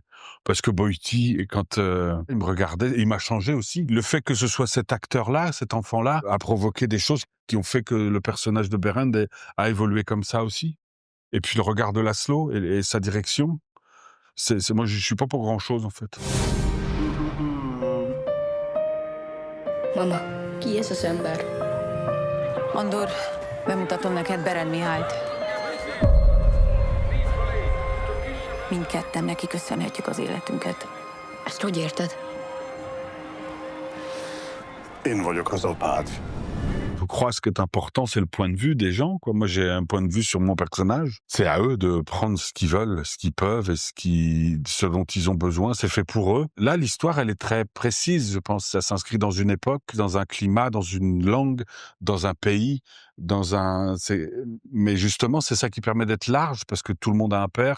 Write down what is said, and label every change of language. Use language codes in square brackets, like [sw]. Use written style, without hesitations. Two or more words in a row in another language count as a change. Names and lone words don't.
[fr] Parce que Boïty, quand il me regardait, il m'a changé aussi. Le fait que ce soit cet acteur-là, cet enfant-là, a provoqué des choses qui ont fait que le personnage de Berend a évolué comme ça aussi. Et puis le regard de Laszlo et sa direction, moi, je suis pas pour grand-chose, en fait. [hu] Mama, ki ez az ember? Andor, bemutatom neked Berend Mihályt. Mindketten neki köszönhetjük az életünket. Ezt hogy érted? Én vagyok az apád. [fr] Je crois que ce qui est important, c'est le point de vue des gens, quoi. Moi, j'ai un point de vue sur mon personnage. C'est à eux de prendre ce qu'ils veulent, ce qu'ils peuvent et ce dont ils ont besoin. C'est fait pour eux. Là, l'histoire, elle est très précise, je pense. Ça s'inscrit dans une époque, dans un climat, dans une langue, dans un pays, mais justement, c'est ça qui permet d'être large, parce que tout le monde a un père.